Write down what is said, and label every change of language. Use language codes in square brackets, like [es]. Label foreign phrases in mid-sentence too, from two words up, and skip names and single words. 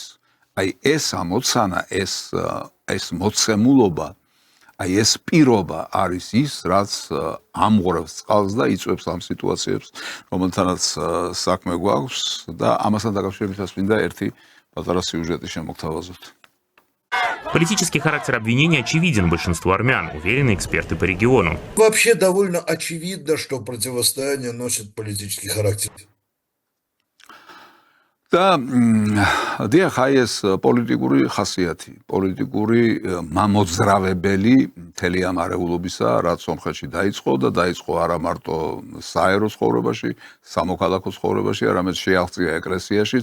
[ka] აი ეს ამოცანა, ეს მოცემულობა, აი ეს პირობა არის ის, რაც ამღვრევს წყალს და იწვევს ამ სიტუაციებს, რომელთანაც საქმე გვაქვს და ამასთან დაკავშირებით მინდა ერთი პატარა სიუჟეტი შემოგთავაზოთ. [ru] Политический характер обвинения очевиден большинству армян, уверены эксперты по региону. Вообще довольно очевидно, что противостояние носит политический характер. [ka] და დიახ, აი ეს პოლიტიკური ხასიათი, პოლიტიკური მამოძრავებელი მთელი ამ არეულობისა, რაც სომხეთში დაიწყო და დაიწყო არა მარტო საერო ცხოვრებაში, სამოქალაქო ცხოვრებაში, არამედ შეაღწია ეკლესიაშიც.